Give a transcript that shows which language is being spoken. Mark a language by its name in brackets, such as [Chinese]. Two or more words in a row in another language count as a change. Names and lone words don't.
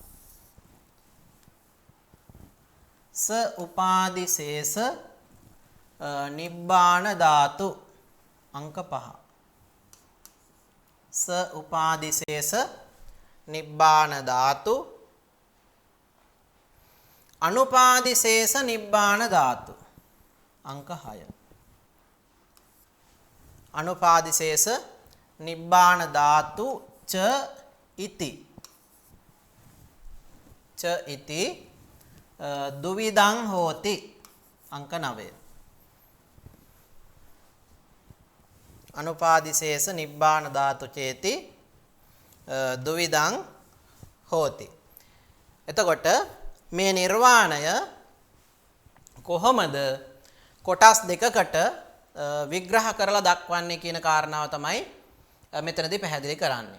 [Pali] ස උපාදිශේෂ නිබ්බාන ධාතු අංක 5 ස උපාදිශේෂ නිබ්බාන ධාතු අනුපාදිශේෂ නිබ්බාන ධාතු අංක 6 අනුපාදිශේෂ නිබ්බාන ධාතු ච ඉති දුවිදං හෝති අංක 9 අනුපාදිශේෂ නිබ්බාන ධාතු චේති දුවිදං හෝති. [Sinhala] එතකොට මේ නිර්වාණය කොහොමද කොටස් දෙකකට විග්‍රහ කරලා දක්වන්නේ කියන කාරණාව තමයි මෙතනදී පැහැදිලි කරන්නේ.